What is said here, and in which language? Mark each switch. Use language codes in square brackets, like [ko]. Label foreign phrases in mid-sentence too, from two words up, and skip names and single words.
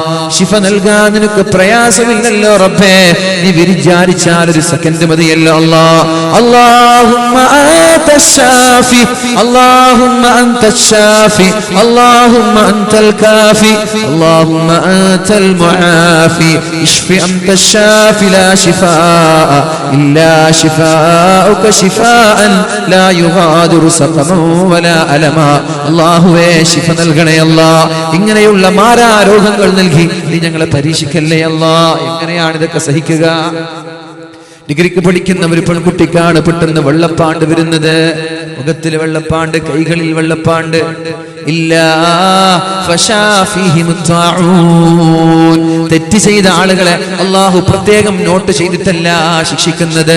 [ml] ശിഫ നൽകാൻ നിനക്ക് പ്രയാസമില്ലല്ലോ റബ്ബേ, നീ വിചാരിച്ചാൽ ഒരു സെക്കൻഡ് മതിയല്ലോ അല്ലാഹ്. [ar] اللهم أنت الشافي اللهم أنت الشافي اللهم أنت الكافي اللهم أنت المعافي, اشف أنت الشافي لا شفاء إلا شفاءك شفاء لا يغادر سقما ولا ألما. [ml] അല്ലാഹുവേ ശിഫ നൽകണേ അല്ലാഹ്. ഇങ്ങനെയുള്ള മാറാ രോഗങ്ങൾ നൽകി നീ ഞങ്ങളെ പരീക്ഷിക്കല്ലേ അല്ലാഹ്. എങ്ങനെയാണ് ഇതൊക്കെ സഹിക്കുക? ഡിഗ്രിക്ക് പഠിക്കുന്ന ഒരു പെൺകുട്ടിക്കാണ് പെട്ടെന്ന് വെള്ളപ്പാണ്ട് വരുന്നത്. മുഖത്തിൽ വെള്ളപ്പാണ്ട്, കൈകളിൽ വെള്ളപ്പാണ്ട്. തെറ്റ് ചെയ്ത ആളുകളെ അള്ളാഹു പ്രത്യേകം നോട്ട് ചെയ്തിട്ടല്ല ശിക്ഷിക്കുന്നത്.